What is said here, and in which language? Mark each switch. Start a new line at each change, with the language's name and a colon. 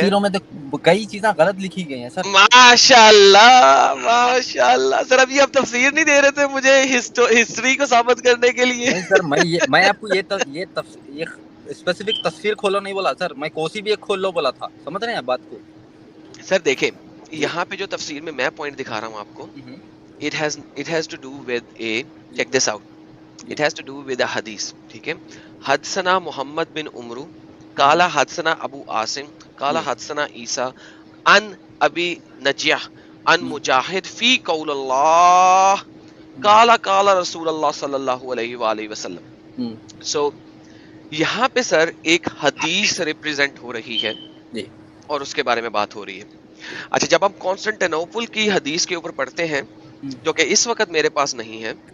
Urdu: تفسیروں میں تو کئی چیزیں غلط لکھی گئی ہیں سر. ماشاء اللہ ماشاء اللہ سر، ابھی آپ تفسیر نہیں دے رہے تھے مجھے ہسٹری کو ثابت کرنے کے لیے. نہیں سر میں آپ کو یہ اسپیسیفک تفسیر کھولو نہیں بولا سر، میں کوسی بھی ایک کھول لو بولا تھا، سمجھ رہے ہیں بات کو؟ سر دیکھیں جی یہاں پہ جو تفسیر میں پوائنٹ دکھا رہا ہوں آپ کو،
English: it has to do with a
Urdu: check this out, it has to do with a حدیث، ٹھیک ہے.
Arabic: حدثنا محمد بن عمرو قال حدثنا ابو عاصم قال حدثنا عیسیٰ عن ابی نجیح ان مجاہد فی قول اللہ قال قال رسول اللہ صلی اللہ علیہ وآلہ وسلم.
Urdu: سو یہاں پہ سر ایک حدیث ریپریزنٹ ہو رہی ہے جی اور اس کے بارے میں بات ہو رہی ہے. اچھا جب ہم کانسٹنٹینوپل کی حدیث کے اوپر پڑھتے ہیں جو کہ اس وقت میرے پاس نہیں ہے,